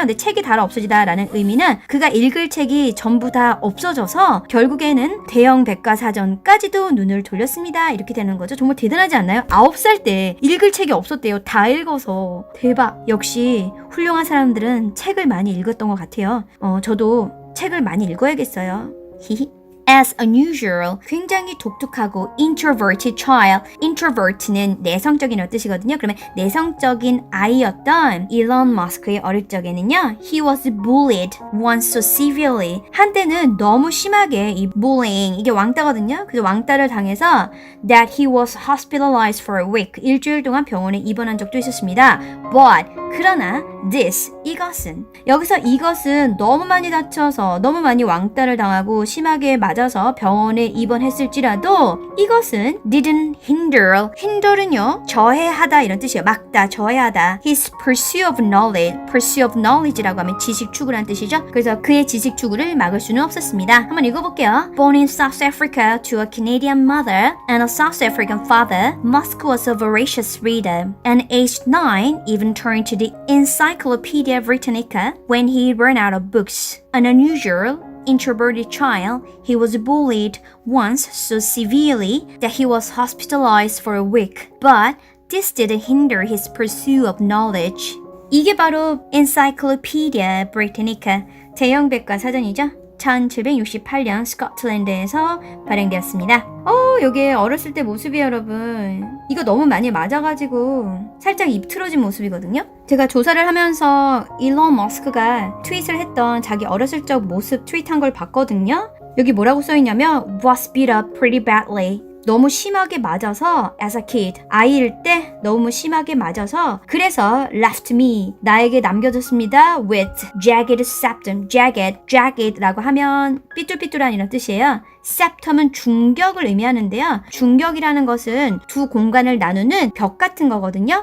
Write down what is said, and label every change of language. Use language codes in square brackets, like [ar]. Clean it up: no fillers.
[ko] 근데 책이 달아 없어지다 라는 의미는 그가 읽을 책이 전부 다 없어져서 결국에는 대형 백과사전까지도 눈을 돌렸습니다. 이렇게 되는 거죠. 정말 대단하지 않나요? 9살 때 읽을 책이 없었대요. 다 읽어서. 대박. 역시 훌륭한 사람들은 책을 많이 읽었던 것 같아요. 저도 책을 많이 읽어야겠어요. 히히. [en] As unusual, [ko] 굉장히 독특하고 [en] introverted child. [ko] introvert는 내성적인 뜻이거든요. 그러면 내성적인 아이였던 일론 머스크의 어릴 적에는요. [en] He was bullied once so severely. [ko] 한때는 너무 심하게 이 bullying, 이게 왕따거든요. 그래서 왕따를 당해서 [en] that he was hospitalized for a week. [ko] 일주일 동안 병원에 입원한 적도 있었습니다. But 그러나 this, 이것은 여기서 이것은 너무 많이 다쳐서 너무 많이 왕따를 당하고 심하게 맞아서 병원에 입원했을지라도 이것은 [en] didn't hinder. [ko] hinder은요 저해하다 이런 뜻이에요. 막다, 저해하다. [en] His pursuit of knowledge. [ko] pursuit of knowledge라고 하면 지식 추구라는 뜻이죠. 그래서 그의 지식 추구를 막을 수는 없었습니다. 한번 읽어볼게요. [en] Born in South Africa to a Canadian mother and a South African father, Musk was a voracious reader. And aged 9, even turned to the Encyclopedia Britannica when he ran out of books. An unusual, introverted child, he was bullied once so severely that he was hospitalized for a week. But this didn't hinder his pursuit of knowledge. [ko] 이게 바로 Encyclopedia Britannica, 대형 백과사전이죠. 1768년 스코틀랜드에서 발행되었습니다. 여기 어렸을 때 모습이 여러분 이거 너무 많이 맞아가지고 살짝 입 틀어진 모습이거든요. 제가 조사를 하면서 일론 머스크가 트윗을 했던 자기 어렸을 적 모습 트윗한 걸 봤거든요. 여기 뭐라고 써있냐면 [en] was beat up pretty badly. [ko] 너무 심하게 맞아서 [en] as a kid, [ko] 아이일 때 너무 심하게 맞아서 그래서 [en] left me, [ko] 나에게 남겨뒀습니다 [en] with jagged septum, [ko] jagged라고 하면 삐뚤삐뚤한 이런 뜻이에요. septum은 중격을 의미하는데요. 중격이라는 것은 두 공간을 나누는 벽 같은 거거든요.